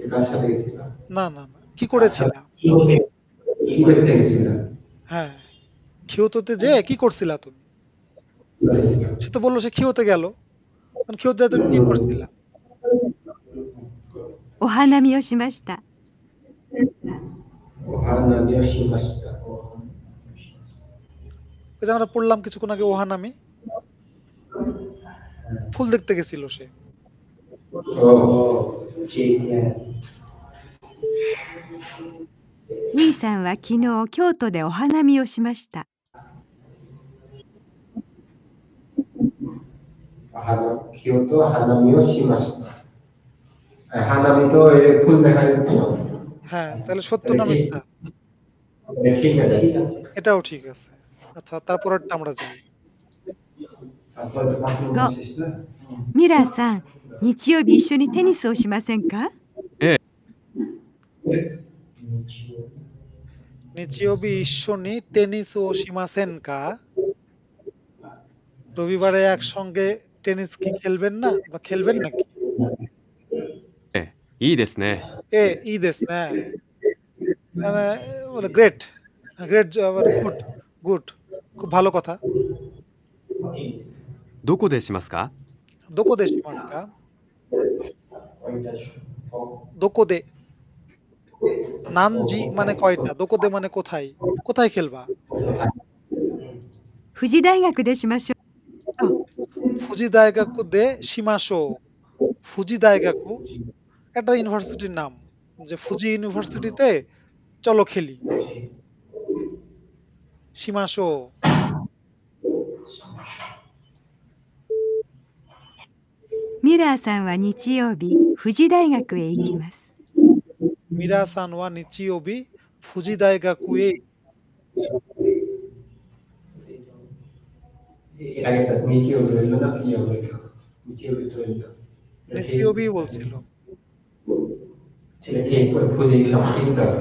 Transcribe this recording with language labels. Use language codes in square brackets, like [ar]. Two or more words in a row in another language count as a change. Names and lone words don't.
[bn] না না না, কি করেছিলা? হ্যাঁ, কিয়োটোতে যে কি করছিলা তুমি? করেছিল সে তো বললো সে কিয়োতে গেল। কিয়োতে যেয়ে তুমি কি করছিলা? [ja] お花見をしました。お花見をしました [bn] ওই যে আমরা পড়লাম কিছুক্ষণ আগে ওহানামি, ফুল দেখতে গেছিল সে। ও [ja] 兄さんは昨日京都でお花見をしました。京都 花見をしました [bn] হানামি তো ফুল দেখার উৎসব হ্যাঁ, তাহলে সত্য না মিথ্যা? ঠিক আছে এটাও ঠিক আছে। আচ্ছা, তারপরেরটা আমরা যাই। [ja] ミラーさん、日曜日一緒にテニスをしませんか？日曜日 一緒に テニス を しませんか? [bn] রবিবারে একসঙ্গে টেনিস কি খেলবেন না বা খেলবেন নাকি? [ja] いいですね。いいですね, [bn] মানে [en] great, great, good, good, [bn] খুব ভালো কথা। [ja] どこでしますか？どこで しますか? どこで 何時 [bn] মানে কয়টা, [ja] どこで [bn] মানে কোথায়, কোথায় খেলবা? [ja] 富士大学でしましょう。富士大学 で しましょう. [bn] ফুজি দায়গাকু একটা ইউনিভার্সিটির নাম, যে ফুজি ইউনিভার্সিটিতে চলো খেলি। [ja] শিমাশো। ミラーさんは日曜日富士大学へ行きます。ミラー さん は 日曜日 富士大学へ. [bn] এর আগে একটা নিচিও রইল না কি রইল নিচিও রইল নিচিওবি বলছিল। ছেলে ঠিক ফুজি সব ঠিক আছে